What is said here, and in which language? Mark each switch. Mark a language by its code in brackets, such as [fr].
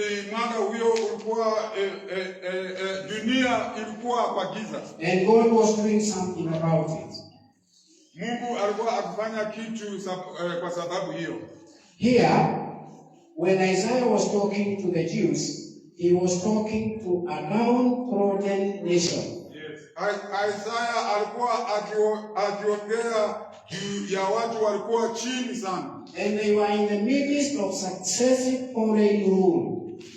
[sw] Mwanga huyo ulikuwa dunia ilikuwa kwa giza. [en] And God was doing something about it. [sw] Mungu alikuwa akifanya kitu kwa sababu hiyo. [en] Here, when Isaiah was talking to the Jews, he was talking to a downtrodden nation. [sw] Isaiah alikuwa akiongea juu ya watu walikuwa chini sana. [en] And they were in the midst of successive foreign rule.